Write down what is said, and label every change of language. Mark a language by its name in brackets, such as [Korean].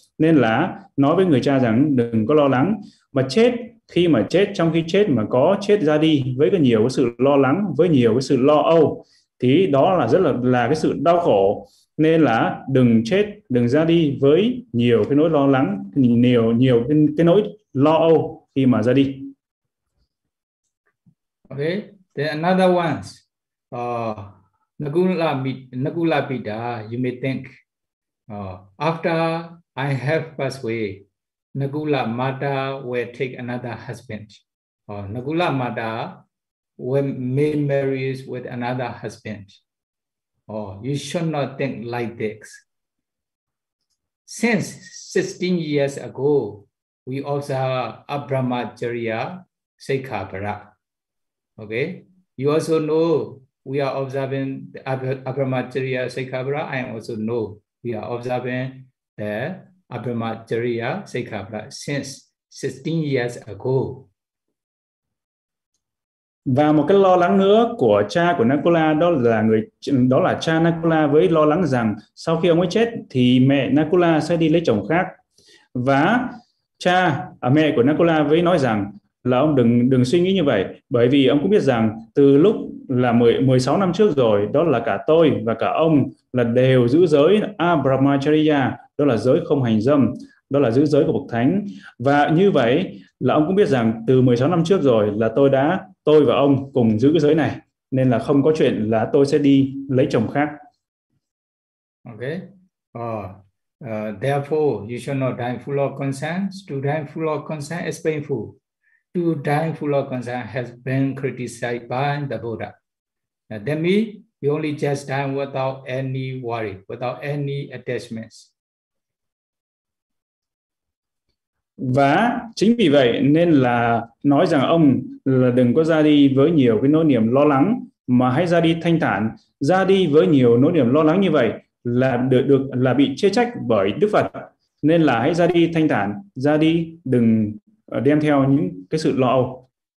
[Vietnamese] Nên là nói với người cha rằng đừng có lo lắng, mà chết, khi mà chết, trong khi chết mà có chết ra đi với cái nhiều cái sự lo lắng, với nhiều cái sự lo âu, thì đó là rất là cái sự đau khổ. Nên là đừng chết, đừng ra đi với nhiều cái nỗi lo lắng, nhiều cái nỗi lo âu khi mà ra đi. [English] Okay, then another one, Nakula Pita, you may think, after I have passed away, Nakula Mata will take another husband. Nakula Mata will may marry with another husband. You should not think like this. Since 16 years ago, we observe Abrahmacharya Sekhapara. Okay, you also know we are observing the Abrahmacharya Sekhapara. I also know we are observing the Abrahmacharya Sekhapara since 16 years ago. [Vietnamese] Và một cái lo lắng nữa của cha của Nakula đó là cha Nakula với lo lắng rằng sau khi ông ấy chết thì mẹ Nakula sẽ đi lấy chồng khác. Và cha, mẹ của Nakula với nói rằng là ông đừng suy nghĩ như vậy, bởi vì ông cũng biết rằng từ lúc là 16 năm trước rồi, đó là cả tôi và cả ông là đều giữ giới Abrahmacharya, đó là giới không hành dâm, đó là giữ giới của Bậc Thánh. Và như vậy là ông cũng biết rằng từ 16 năm trước rồi là tôi và ông cùng giữ giới này, nên là không có chuyện là tôi sẽ đi lấy chồng khác. [English] Okay. Therefore, you should not die full of concern. To die full of concern is painful. To die full of concern has been criticized by the Buddha. Now, that means you only just die without any worry, without any attachments. [Vietnamese] Và chính vì vậy nên là nói rằng ông là đừng có ra đi với nhiều cái nỗi niềm lo lắng, mà hãy ra đi thanh thản, ra đi với nhiều nỗi niềm lo lắng như vậy là được là bị chê trách bởi Đức Phật. Nên là hãy ra đi thanh thản, ra đi đừng đem theo những cái sự lo âu.